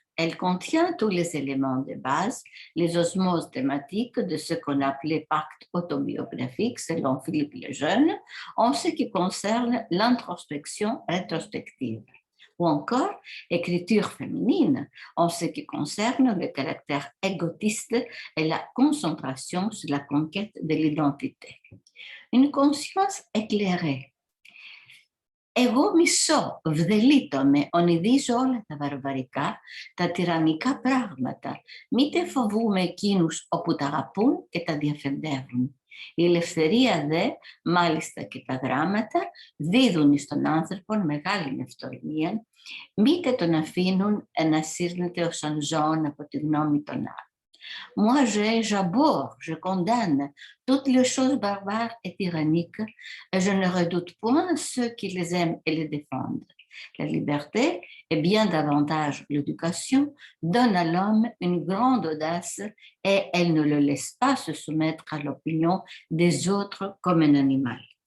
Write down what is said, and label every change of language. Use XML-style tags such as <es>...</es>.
<fr>Elle contient tous les éléments de base, les osmoses thématiques de ce qu'on appelait pacte autobiographique selon Philippe Lejeune, en ce qui concerne l'introspection rétrospective, ou encore écriture féminine en ce qui concerne le caractère égotiste et la concentration sur la conquête de l'identité. Une conscience éclairée.</fr> <el>Εγώ μισώ, βδελίτω με, ονειδίζω όλα τα βαρβαρικά, τα τυραννικά πράγματα. Μήτε φοβούμε εκείνους όπου τα αγαπούν και τα διαφεντεύουν. Η ελευθερία δε, μάλιστα και τα γράμματα, δίδουν στον άνθρωπο μεγάλη ευθορμία, μήτε τον αφήνουν να σύρνεται ως αν ζώων από τη γνώμη των άλλων.</el> <fr>Moi, j'abhorre, je condamne toutes les choses barbares et tyranniques, et je ne redoute point ceux qui les aiment et les défendent. La liberté, et bien davantage l'éducation, donne à l'homme une grande audace et elle ne le laisse pas se soumettre à l'opinion des autres comme un animal.</fr>